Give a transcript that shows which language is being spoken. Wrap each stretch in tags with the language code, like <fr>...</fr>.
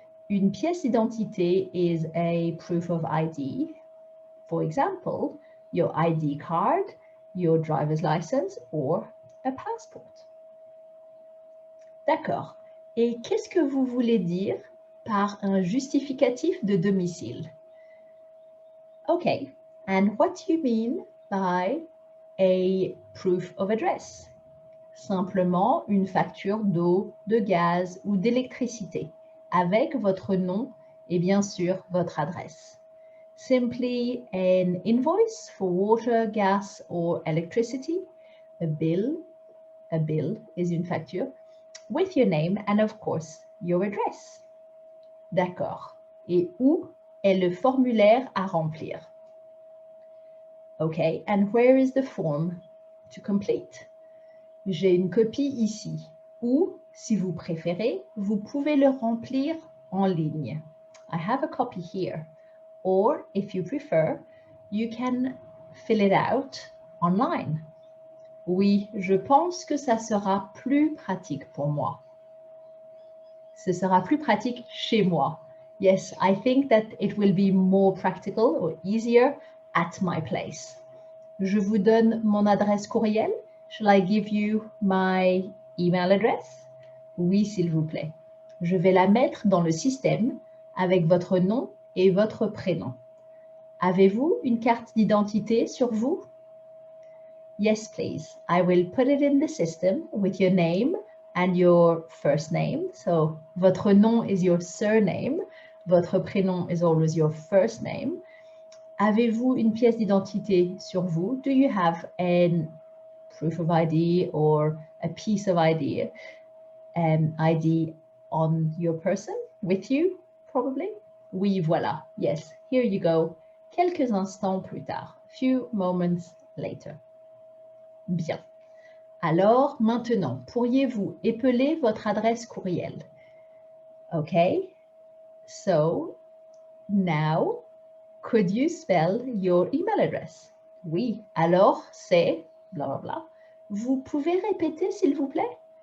<fr>Une pièce d'identité</fr> <en>is a proof of ID. For example, your ID card, your driver's license, or a passport.</en> <fr>D'accord. Et qu'est-ce que vous voulez dire par un justificatif de domicile?</fr> <en>Okay. And what do you mean by a proof of address?</en> <fr>Simplement une facture d'eau, de gaz ou d'électricité avec votre nom et bien sûr votre adresse.</fr> <en>Simply an invoice for water, gas or electricity. A bill is</en> <fr>une facture</fr> <en>with your name and of course your address.</en> <fr>D'accord. Et où est le formulaire à remplir?</fr> <en>Okay, and where is the form to complete?</en> <fr>J'ai une copie ici. Ou, si vous préférez, vous pouvez le remplir en ligne.</fr> <en>I have a copy here. Or, if you prefer, you can fill it out online.</en> <fr>Oui, je pense que ça sera plus pratique pour moi. Ce sera plus pratique chez moi.</fr> <en>Yes, I think that it will be more practical or easier at my place.</en> <fr>Je vous donne mon adresse courriel.</fr> <en>Shall I give you my email address?</en> <fr>Oui, s'il vous plaît. Je vais la mettre dans le système avec votre nom et votre prénom. Avez-vous une carte d'identité sur vous?</fr> <en>Yes, please. I will put it in the system with your name and your first name. So,</en> <fr>votre nom</fr> <en>is your surname.</en> <fr>Votre prénom</fr> <en>is always your first name.</en> <fr>Avez-vous une pièce d'identité sur vous?</fr> <en>Do you have a proof of ID or a piece of ID, ID on your person with you, probably?</en> <fr>Oui, voilà.</fr> <en>Yes, here you go.</en> <fr>Quelques instants plus tard.</fr> <en>Few moments later.</en> <fr>Bien. Alors, maintenant, pourriez-vous épeler votre adresse courriel?</fr> <en>Okay. So, now, could you spell your email address?</en> <fr>Oui. Alors, c'est bla bla bla. Vous pouvez répéter, s'il vous plaît?</fr>